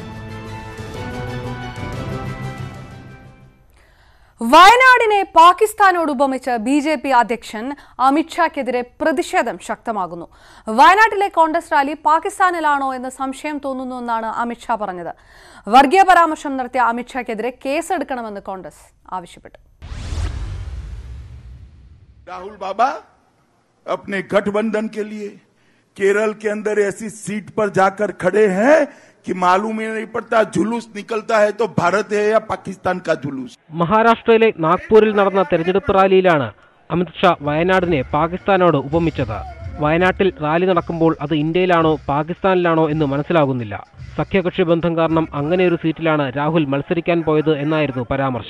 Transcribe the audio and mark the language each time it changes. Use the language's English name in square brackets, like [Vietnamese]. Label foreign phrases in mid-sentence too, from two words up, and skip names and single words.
[Malayalam] വയനാടിനെ പാകിസ്ഥാനോട് ഉപമിച്ച് ബി.ജെ.പി. അധ്യക്ഷൻ അമിത്ഷാക്കെതിരെ പ്രതിഷേധം ശക്തമാകുന്നു. വയനാട്ടിലെ കോൺഗ്രസ് റാലി പാകിസ്ഥാനിലാണോ എന്ന് സംശയം തോന്നുന്നുവെന്നാണ് അമിത്ഷാ പറഞ്ഞത്. വർഗീയ പരാമർശം നടത്തിയ അമിത്ഷാക്കെതിരെ കേസെടുക്കണമെന്ന് കോൺഗ്രസ് ആവശ്യപ്പെട്ടു. [Hindi] राहुल बाबा अपने गठबंधन के लिए केरल के अंदर ऐसी सीट पर जाकर खड़े हैं कि मालूम ही नहीं पड़ता जुलूस निकलता है तो भारत है या पाकिस्तान का जुलूस. [Malayalam] മഹാരാഷ്ട്രയിലെ നാഗ്പൂരിൽ നടന്ന തെരഞ്ഞെടുപ്പ് റാലിയിലാണ് അമിത്ഷാ വയനാടിനെ പാകിസ്ഥാനോട് ഉപമിച്ചത്. വയനാട്ടിൽ റാലി നടക്കുമ്പോൾ അത് ഇന്ത്യയിലാണോ പാകിസ്ഥാനിലാണോ എന്ന് മനസ്സിലാകുന്നില്ല. സഖ്യകക്ഷി ബന്ധം കാരണം അങ്ങനെയൊരു സീറ്റിലാണ് രാഹുൽ മത്സരിക്കാൻ പോയത് എന്നായിരുന്നു പരാമർശം.